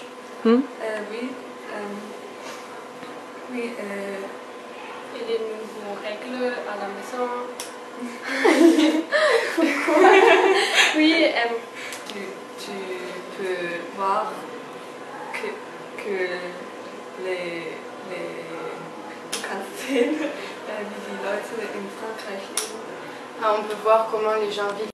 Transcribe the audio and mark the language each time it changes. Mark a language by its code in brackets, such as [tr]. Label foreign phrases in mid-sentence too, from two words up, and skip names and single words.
[fr] Oui. Oui. Et les nouveaux règles à la maison. Oui. Tu peux voir que les [de] kannst sehen, wie die Leute in Frankreich leben. [fr] On peut voir comment les gens vivent.